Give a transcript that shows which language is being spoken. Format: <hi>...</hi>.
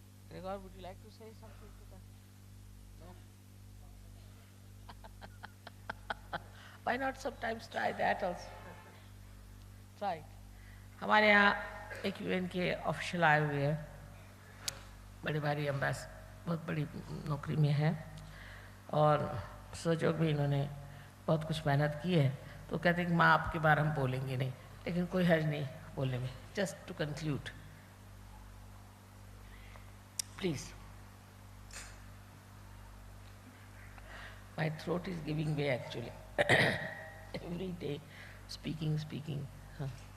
<en>Gregor, would you like to say something to that? No? Why not sometimes try that also? Try.</en> <hi>हमारे यहाँ एक UN के official आए हुए हैं, बड़े भारी एम्बेसडर, बहुत बड़ी नौकरी में है और सहयोग भी इन्होंने बहुत कुछ मेहनत की है। तो कहते हैं कि माँ आपके बारे हम बोलेंगे नहीं, लेकिन कोई हर्ज नहीं बोलने में।</hi> <en>Just to conclude, please. My throat is giving way actually. Every day, speaking. Huh.</en>